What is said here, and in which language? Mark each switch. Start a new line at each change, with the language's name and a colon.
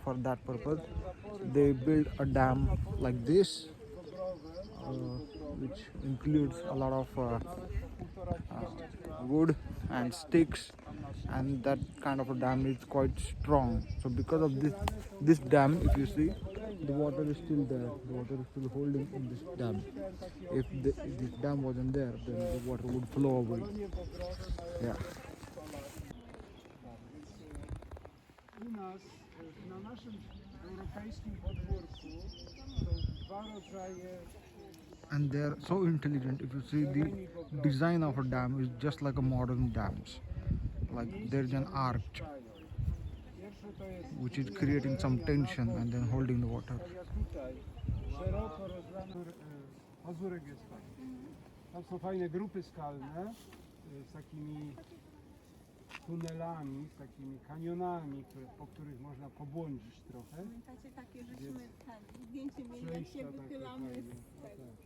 English: For that purpose, they build a dam like this, which includes a lot of wood and sticks, and that kind of a dam is quite strong. So because of this dam, if you see, the water is still there, the water is still holding in this dam. If this dam wasn't there, then the water would flow away. Yeah.
Polish: U nas na naszym europejskim podwórku są dwa rodzaje.
English: And they're so intelligent. If you see, the design of a dam is just like a modern dams. Like there's an arch which is creating some tension and then holding the water.
Polish: Szeroko rozlany pazurek jest fajny. Tam są fajne grupy skalne z takimi tunelami, z takimi kanionami, po których można pobłądzić trochę. Pamiętacie takie, żeśmy zdjęcie mieli, jak się wychylamy z tego.